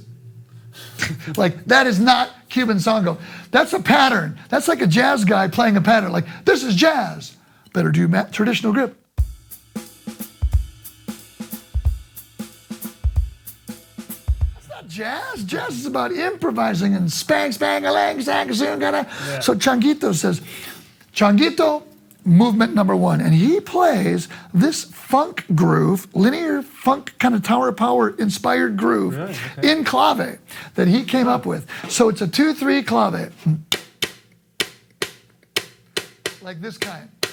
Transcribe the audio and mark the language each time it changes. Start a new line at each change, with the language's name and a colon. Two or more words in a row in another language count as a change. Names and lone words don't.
English: Like, that is not Cuban songo. That's a pattern. That's like a jazz guy playing a pattern. Like, this is jazz. Better do traditional grip. That's not jazz. Jazz is about improvising and spang, spang-a-lang, sang-a-soon, gotta. So Changuito says, Changuito, movement number 1. And he plays this funk groove, linear funk kind of Tower of Power inspired groove in clave that he came up with. So it's a 2-3 clave. Like this kind.